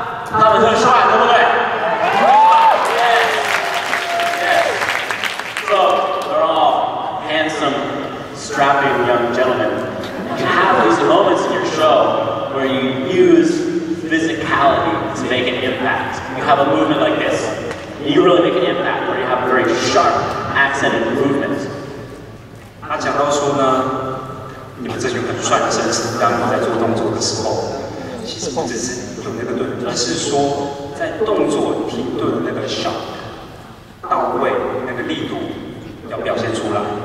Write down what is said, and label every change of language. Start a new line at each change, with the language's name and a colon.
Chinese: 他们特帅，对不对 ？
English: Yes. So they're all handsome, strapping young gentlemen. You have these moments in your show where you use physicality to make an impact. You have a movement like this, and you really make an impact where you have very sharp, accented movement.
Chinese: 他讲到说呢，你们这群很帅的绅士，当你们在做动作的时候，其实不只是有那个顿，而是说在动作停顿的那个 sharp 到位那个力度要表现出来。